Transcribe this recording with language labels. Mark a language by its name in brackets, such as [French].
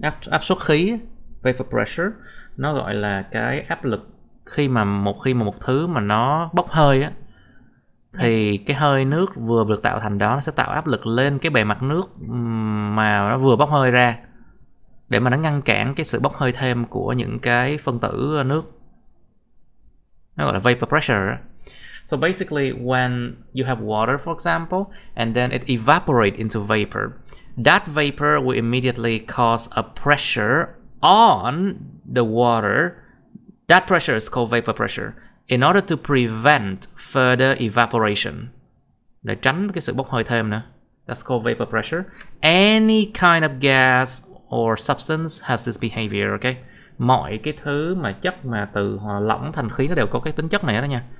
[Vietnamese] Áp suất khí. Vapor pressure nó gọi là cái áp lực khi mà một thứ mà nó bốc hơi á, thì cái hơi nước vừa được tạo thành đó nó sẽ tạo áp lực lên cái bề mặt nước mà nó vừa bốc hơi ra, để mà nó ngăn cản cái sự bốc hơi thêm của những cái phân tử nước. Nó gọi là vapor pressure. [English] So basically, when you have water, for example, and then it evaporates into vapor, that vapor will immediately cause a pressure on the water. That pressure is called vapor pressure. In order to prevent further evaporation, [Vietnamese] để tránh cái sự bốc hơi thêm nữa. [English] That's called vapor pressure. Any kind of gas or substance has this behavior, okay? [Vietnamese] Mọi cái thứ mà chất mà từ lỏng thành khí nó đều có cái tính chất này đó nha.